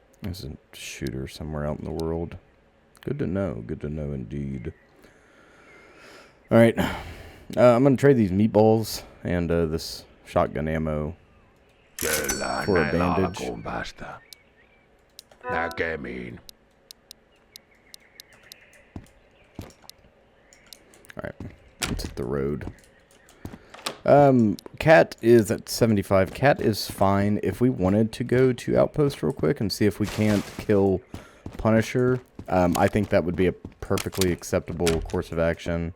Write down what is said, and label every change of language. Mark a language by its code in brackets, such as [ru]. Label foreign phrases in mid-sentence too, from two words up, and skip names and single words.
[en] There's a shooter somewhere out in the world. Good to know. Good to know indeed. Alright. I'm going to trade these meatballs and this shotgun ammo [fi] Kyllä [en] for a [fi] näillä [en] bandage. [fi] alkuun päästään. Näkemiin. [en] Alright. Let's hit the road. Cat is at 75. Cat is fine. If we wanted to go to Outpost real quick and see if we can't kill Punisher, I think that would be a perfectly acceptable course of action.